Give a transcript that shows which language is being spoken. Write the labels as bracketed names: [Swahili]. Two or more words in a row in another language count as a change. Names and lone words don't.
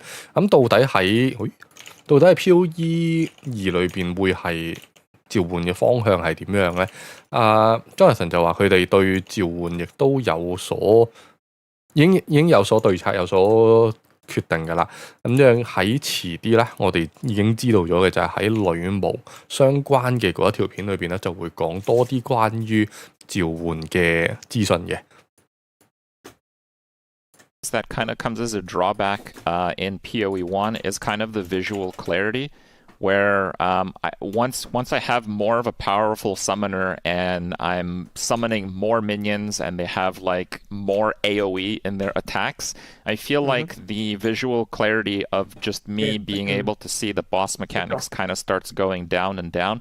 [Cantonese] 咁到底喺 POE2 裏邊會係召喚嘅方向係點樣咧？Jonathan 就話佢哋對召喚亦都有所已經有所對策，有所決定㗎啦。咁樣喺遲啲咧，我哋已經知道咗嘅就係喺女巫相關嘅嗰一條片裏邊咧，就會講多啲關於召喚嘅資訊嘅。 [English] That kind of comes as a drawback in POE1 is kind of the visual clarity. Where once I have more of a powerful summoner and I'm summoning more minions and they have like more AoE in their attacks, I feel like the visual clarity of just me being able to see the boss mechanics kind of starts going down and down.